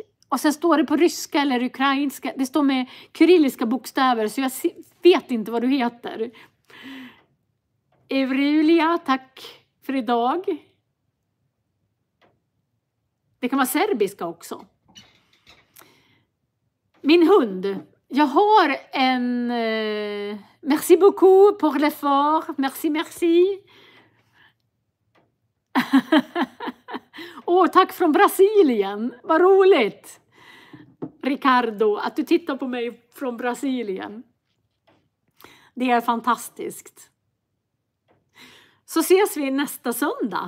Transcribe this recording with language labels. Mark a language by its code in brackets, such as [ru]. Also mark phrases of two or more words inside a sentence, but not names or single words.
[sv] Och sen står det på ryska eller ukrainska. Det står med kyrilliska bokstäver, så jag vet inte vad du heter. Evrulia, tack för idag. Det kan vara serbiska också. Min hund. Jag har en... [fr] merci beaucoup pour l'effort. Merci, merci. [sv] Tack från Brasilien. Vad roligt. Ricardo, att du tittar på mig från Brasilien. Det är fantastiskt. Så ses vi nästa söndag.